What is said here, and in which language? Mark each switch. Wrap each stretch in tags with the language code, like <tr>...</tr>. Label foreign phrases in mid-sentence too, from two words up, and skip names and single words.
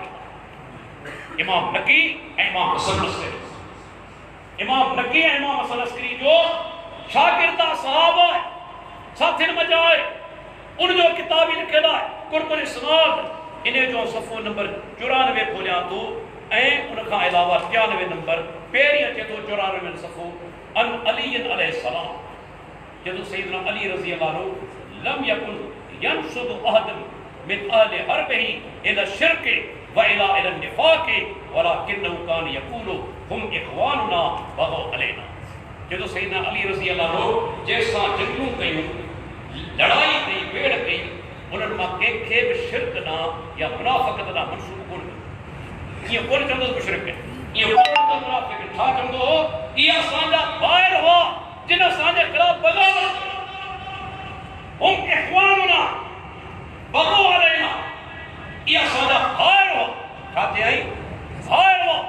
<sd>शागिर्द इमाम नकी ऐं इमाम हसन अस्करी इमाम नकी ऐं इमाम हसन अस्करी जो शागिर्द आहे सहाबा आहे साथियुनि मज़ा आहे उनजो किताब ही लिखियलु आहे कुर्बुल इस्नाद इन जो सफ़ो नंबर 94 खोलियां थो ऐं उन खां अलावा 93 नंबर पहिरीं अचे थो 94 सफ़ो</sd> <ar>عن علي عليه السلام</ar> <sd>जदों सैयदना अली</sd> <ar>رضي الله عنه لم يكن ينسب أحدا من أهل حربه إلى شرك وإلى نفاق ولكنه كان يقول هم إخواننا بغوا علينا</ar> <sd>जदों सैयदना अली</sd> <ar>رضي الله عنه</ar> <sd>जैसा जंगूं कयूं लड़ाई कई वेड़ कई उन्हनि मां कंहिंखे बि शिरक ना या मुनाफ़िक़त ना मंसूब कोन कयो ईअं कोन चवंदो मुशरिक ईअं कोन चवंदो मुनाफ़िक़ छा चवंदो हो इहा असांजा ॿाहिरि हुआ जिन असांजे ख़िलाफ़ बग़ावत</sd> <ar>هم إخواننا بغوا علينا</ar> <sd>इहा असांजा ॿाहिरि हुआ छा चई ॿाहिरि</sd>